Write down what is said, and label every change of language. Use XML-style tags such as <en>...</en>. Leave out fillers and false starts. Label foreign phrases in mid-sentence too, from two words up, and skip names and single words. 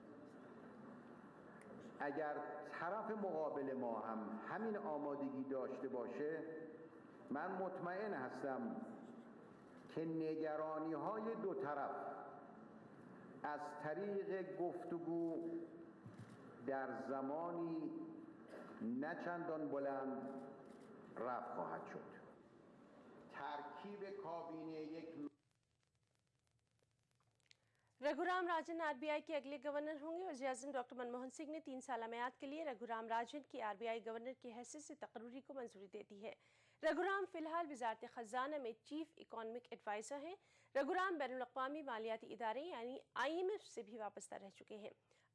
<fa>اگر طرف مقابل ما هم همین آمادگی داشته باشه، من مطمئن هستم که نگرانی‌های دو طرف از طریق گفتگو در زمانی نه چندان بلند رفع خواهد شد. ترکیب کابینه یک</fa> <ur>رگھورام راجن آر بی آئی کے اگلے گورنر ہوں گے. وزیر اعظم ڈاکٹر منموہن سنگھ نے 3 سال میعاد کے لیے رگھورام راجن کی آر بی آئی گورنر کی حیثیت سے تقرری کو منظوری دے دی ہے. رگھورام فی الحال وزارت خزانہ میں</ur> <en>Chief Economic Adviser</en> <ur>ہیں. رگھورام بین الاقوامی مالیاتی ادارے یعنی IMF سے بھی وابستہ رہ چکے ہیں.</ur>